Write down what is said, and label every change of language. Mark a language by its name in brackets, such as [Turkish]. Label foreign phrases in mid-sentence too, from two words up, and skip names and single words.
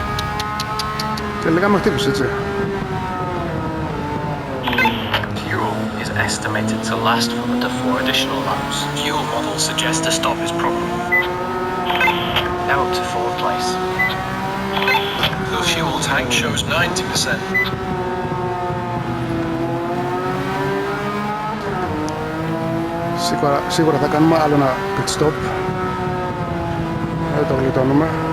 [Greek] Τελικά με χτύπησε, έτσι. [English] Fuel estimated to last for under 4 additional laps. Fuel model suggests a stop is proper. Now up to 4th place. The fuel tank shows 90%. [Greek] Σίγουρα θα κάνουμε άλλο ένα [English] pit stop. [Greek] Δεν το γλιτώνουμε.